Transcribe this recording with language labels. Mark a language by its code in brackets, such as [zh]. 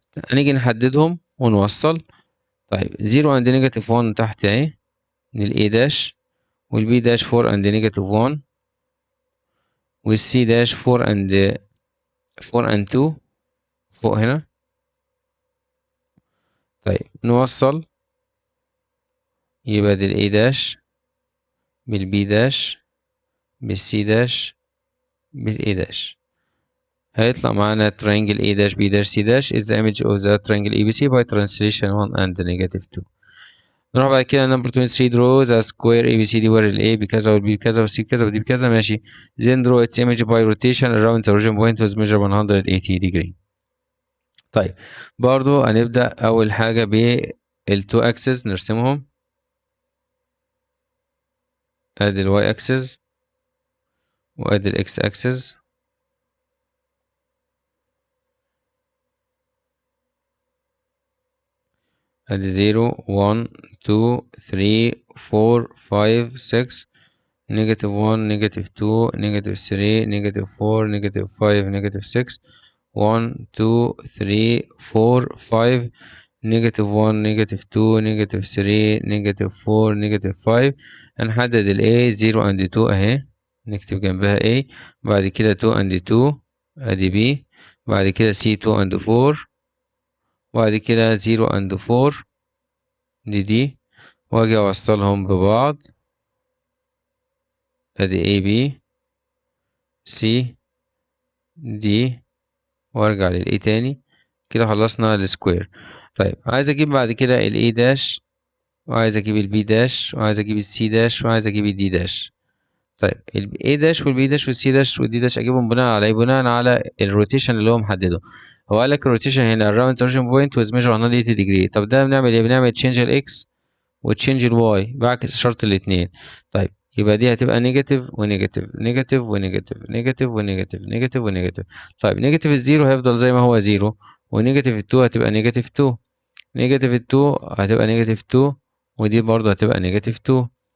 [ar] هنيجي نحددهم ونوصل. طيب 0 and negative 1 تحت اهي لل A داش وال B داش 4 and negative 1 وال C داش 4 and 2 فوق هنا. طيب نوصل. يبقى دي ال A داش بال B داش بال C داش بال A داش. [en] هيطلع معانا triangle A dash B dash C dash is the image of the triangle ABC by translation 1 and negative 2. [ar] نروح بعد كده number 23 draw the square ABCD where ال A بكذا وال B بكذا وال C بكذا وال D بكذا. ماشي. [en] then draw its image by rotation around the origin point with measure 180 degree. [ar] طيب برضو هنبدأ أول حاجة بال 2 axes نرسمهم. ادي ال Y axis وادي ال X axis. [en] ادي 0 1 2 3 4 5 6 negative 1 negative 2 negative 3 negative 4 negative 5 negative 6 1 2 3 4 5 negative 1 negative 2 negative 3 negative 4 negative 5. [ar] هنحدد ال A 0 and 2 اهي نكتب جنبها A. بعد كده 2 and 2 ادي B. بعد كده C 2 and 4 وبعد كده 0 and 4 دي واجي اوصلهم ببعض. ادي A B C D وارجع لل A تاني. كده خلصنا السكوير. طيب عايز اجيب بعد كده ال A داش وعايز اجيب ال B داش وعايز اجيب ال C داش وعايز اجيب ال D داش. طيب ال A داش وال B داش وال C داش وال D داش اجيبهم بناء على ايه؟ بناء على الروتيشن اللي هو محدده. [en] هو قال لك الروتيشن هنا around the origin point with measure 180 degree. [ar] طب ده بنعمل ايه؟ بنعمل change ال X وتشينج الواي بعكس شرط الاتنين. طيب يبقى دي هتبقى نيجاتيف ونيجاتيف نيجاتيف ونيجاتيف نيجاتيف ونيجاتيف نيجاتيف ونيجاتيف. طيب نيجاتيف الزيرو هيفضل زي ما هو زيرو ونيجاتيف التو هتبقى نيجاتيف تو. نيجاتيف التو هتبقى نيجاتيف تو ودي برضه هتبقى نيجاتيف تو.